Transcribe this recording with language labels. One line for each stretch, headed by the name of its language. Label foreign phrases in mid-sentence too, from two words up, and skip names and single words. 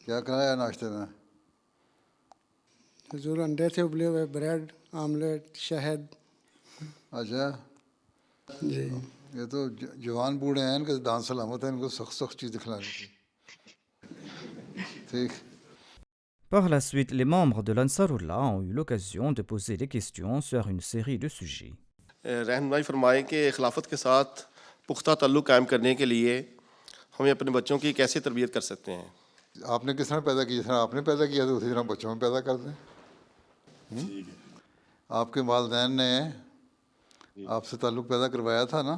Urdu: کیا کرایا ناشتے میں؟ حضور انڈے تھے ابلے ہوئے، بریڈ، آملیٹ، شہد۔ اچھا، جی یہ تو جوان بوڑھے ہیں، ان کے دان سلامت ہیں، ان کو سخت سخت چیز دکھلانی تھی۔ ٹھیک۔
French: Par la suite, les membres de l'Ansarullah ont eu l'occasion de poser des questions sur une série de sujets.
Urdu: رہنمائی فرمائیں کہ خلافت کے ساتھ پختہ تعلق قائم کرنے کے لیے ہمیں اپنے بچوں کی کیسے تربیت کر سکتے ہیں؟ آپ نے کس طرح پیدا کیا؟ جس طرح آپ نے پیدا کیا تو اسی طرح بچوں میں پیدا کر دیں۔ آپ کے والدین نے آپ سے تعلق پیدا کروایا تھا نا؟